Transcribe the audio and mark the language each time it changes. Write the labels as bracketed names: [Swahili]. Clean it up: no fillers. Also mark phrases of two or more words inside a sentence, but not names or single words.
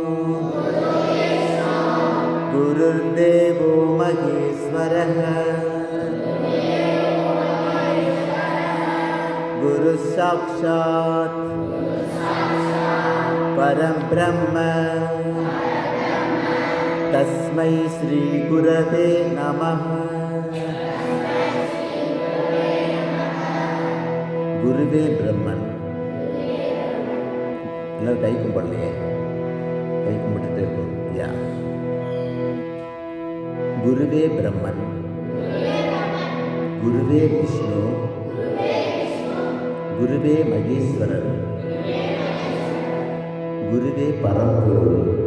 [Sanskrit] गुरुर्देवो महेश्वरः गुरुसाक्षात् परं ब्रह्म तस्मै श्री गुरवे नमः. [Tamil] குருவே பிரம்மன். எல்லாரும் கை கும்பிடலையே, கை கும்பிட்டுட்டு இருக்கும். யா குருவே பிரம்மன், குருவே விஷ்ணு, குருவே மகேஸ்வரர், குருவே பரம்பொருள்.